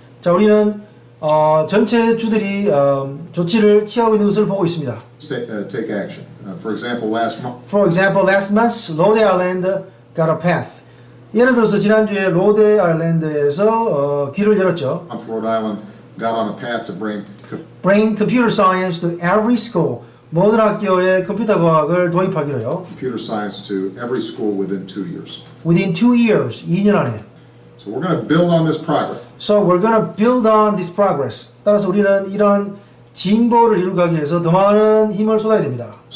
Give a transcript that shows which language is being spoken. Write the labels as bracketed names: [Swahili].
[Korean] 자, 우리는 전체 주들이 조치를 취하고 있는 것을 보고 있습니다. [English] take action. For example, last month, Rhode Island got a path. [Korean] 예를 들어서 지난주에 로데 아일랜드에서 길을 열었죠. [English] Rhode Island got on a path to bring computer science to every school. [Korean] 모든 학교에 컴퓨터 과학을 도입하기로요. [English] computer science to every school within 2 years. Within 2 years, [Korean] 2년 안에. [English] So we're going to build on this progress. So we're going to build on this progress. [Korean] 따라서 우리는 이런 진보를 이루기 위해서 더 많은 힘을 쏟아야 됩니다.